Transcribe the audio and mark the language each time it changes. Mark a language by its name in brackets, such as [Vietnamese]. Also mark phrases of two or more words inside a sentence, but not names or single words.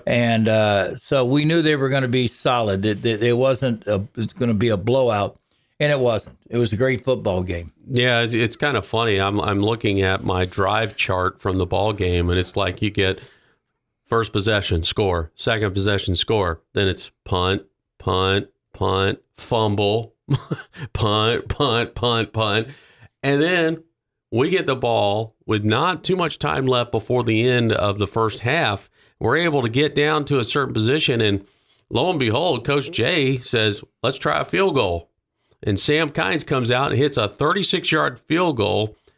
[English] And so we knew they were going to be solid. It wasn't it's going to be a blowout, and it wasn't. It was a great football game. Yeah, it's kind of funny. I'm looking at my drive chart from the ball game, and it's like you get first possession, score, second possession, score. Then it's punt, punt, punt, fumble, punt, punt, punt, punt. And then we get the ball with not too much time left before the end of the first half. We're able to get down to a certain position, and lo and behold, Coach Jay says, let's try a field goal. And Sam Kynes comes out and hits a 36-yard field goal.